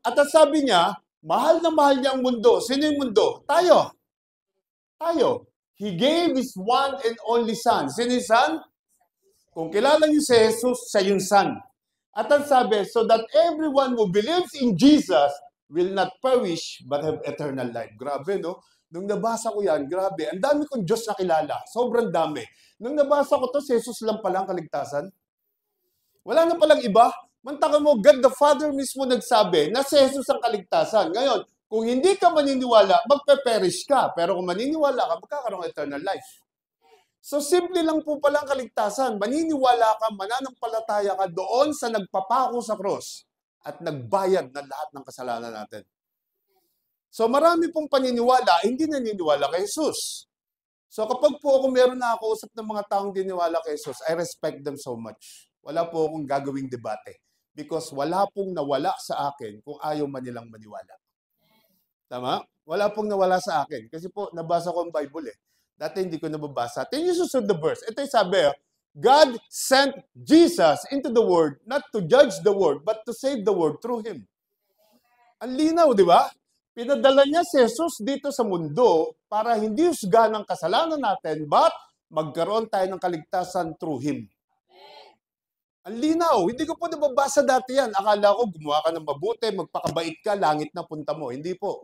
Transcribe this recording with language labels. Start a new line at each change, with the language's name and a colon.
Filipino: At sabi niya, mahal na mahal niya ang mundo. Sino yung mundo? Tayo. Tayo.
English: He gave His one and only Son.
Filipino: Sino yung Son? Kung kilala niyo si Jesus, siya yung Son. At ang sabi,
English: so that everyone who believes in Jesus will not perish but have eternal life.
Filipino: Grabe, no? Nung nabasa ko yan, grabe. Ang dami kong Diyos na kilala. Sobrang dami. Nung nabasa ko to, si Jesus lang pala ang kaligtasan. Wala na palang iba. Mantakan mo, God the Father mismo nagsabi na si Jesus ang kaligtasan. Ngayon, kung hindi ka maniniwala, magpe-perish ka. Pero kung maniniwala ka, magkakaroon ng eternal life. So, simple lang po pala ang kaligtasan. Maniniwala ka, mananampalataya ka doon sa nagpapako sa cross at nagbayad ng lahat ng kasalanan natin. So, marami pong paniniwala, hindi naniniwala kay Jesus. So, kapag po ako meron na ako usap ng mga taong diniwala kay Jesus,
English: I respect them so much.
Filipino: Wala po akong gagawing debate. Because wala pong nawala sa akin kung ayaw man nilang maniwala. Tama? Wala pong nawala sa akin. Kasi po, nabasa ko ang Bible eh. Dati hindi ko nababasa. Tingnan niyo susunod the verse. Ito yung sabi,
English: God sent Jesus into the world not to judge the world, but to save the world through Him.
Filipino: Ang linaw, di ba? Pinadala niya si Jesus dito sa mundo para hindi husgahan ang kasalanan natin, but magkaroon tayo ng kaligtasan
English: through Him.
Filipino: Ang linaw, hindi ko po nababasa dati yan. Akala ko gumawa ka ng mabuti, magpakabait ka, langit na punta mo. Hindi po.